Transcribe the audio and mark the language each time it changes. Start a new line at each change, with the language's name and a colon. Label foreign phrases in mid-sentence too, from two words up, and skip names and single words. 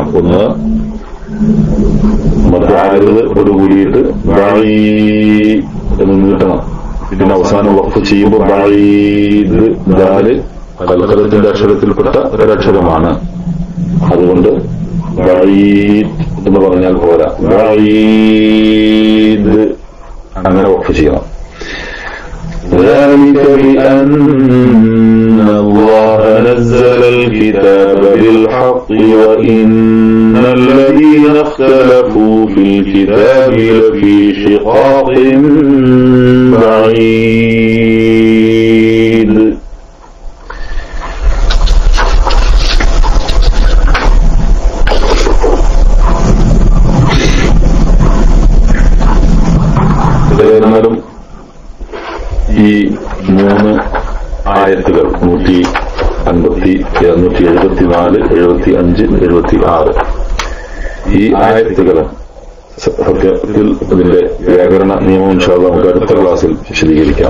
Malayalam: ഒന്ന്, മദ്ദാരിദ് കൂടിയിട്ട് ബഈ എന്ന് നീട്ടണം. പിന്നെ അവസാനം വഖഫ് ചെയ്യുമ്പോൾ ബഈദ് ദാല് കൽഖലത്തിന്റെ അക്ഷരത്തിൽപ്പെട്ട ഒരക്ഷരമാണ്. അതുകൊണ്ട് ബഈദ് എന്ന് പറഞ്ഞാൽ പോരാ, ബഈദ് അങ്ങനെ വഖഫ് ചെയ്യണം.
Arabic: ذلك بأن الله نزل الكتاب بالحق وإن الذين اختلفوا في الكتاب لفي شقاق بعيد.
Malayalam: ഈ 3 ആയത്തുകൾ 174, 75, 76 ഈ ആയത്തുകൾ സത്യത്തിൽ അതിന്റെ വ്യാകരണ നിയമം
Arabic: إن شاء الله
Malayalam: നമുക്ക് അടുത്ത ക്ലാസ്സിൽ വിശദീകരിക്കാം.